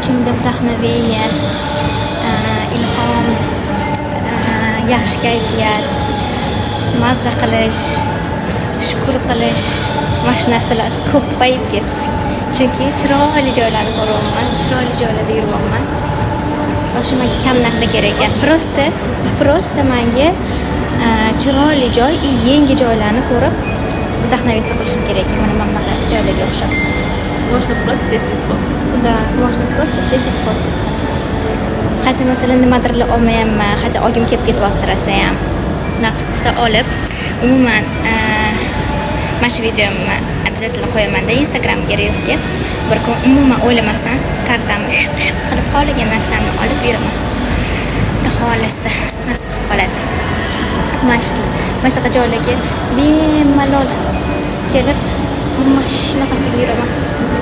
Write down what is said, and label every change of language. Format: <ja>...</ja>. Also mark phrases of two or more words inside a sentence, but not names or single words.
<uz>вдохновение, ilhom, yaxshi kayfiyat, mazza qilish, shukr qilish, mana shu narsalar ko'payib ketdi. Chunki chiroyli joylarni ko'ryapman, chiroyli joylarda yuryapman. O'sha menga kam narsa kerak ekan. Просто menga chiroyli joy, yangi joylarni ko'rib вдохновиться qilishim kerak ekan. Mana bunaqa joylarga o'xshab.</uz> <ru>Можно просто сесть и сфоткаться. Да, можно просто сесть и сфоткаться.</ru> <uz>Хотя masalan nimadir olmayapman, хотя ogim kelib ketyapti rosa ham. Nasib qilsa olib, umuman mana shu videomni обязательно qo'yaman-da Instagramga, Reels'ga. Bir kun umuman o'ylamasdan kartamni shu qilib qolgan narsamni olib yuraman. Xudo xolasa nasib qilib qoladi. Mana shunaqa joylarga bemalol kelib, mashinasiga yuraman.</uz>